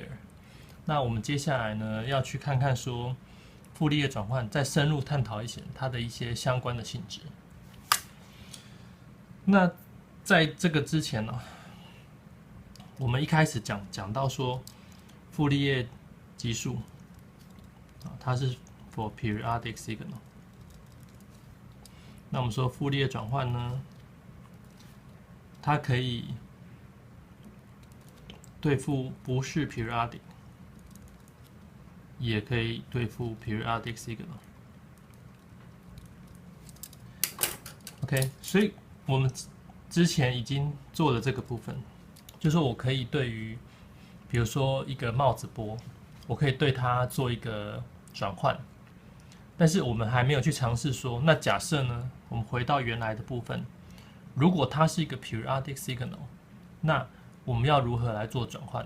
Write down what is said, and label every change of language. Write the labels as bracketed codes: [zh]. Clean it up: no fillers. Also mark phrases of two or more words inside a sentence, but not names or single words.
[zh] 那我們接下來呢，要去看看說傅立葉轉換再深入探討一些它的一些相關的性質。那在這個之前呢，我們一開始講到說傅立葉級數它是 for [en] periodic signal。 [zh] 那我們說傅立葉轉換呢，它可以對付不是 periodic， 也可以對付 [en] periodic signal。 [zh] OK，所以我們之前已經做了這個部分，就是說我可以對於，比如說一個帽子波，我可以對它做一個轉換，但是我們還沒有去嘗試說，那假設呢，我們回到原來的部分，如果它是一個 [en] periodic signal， [zh] 那我們要如何來做轉換？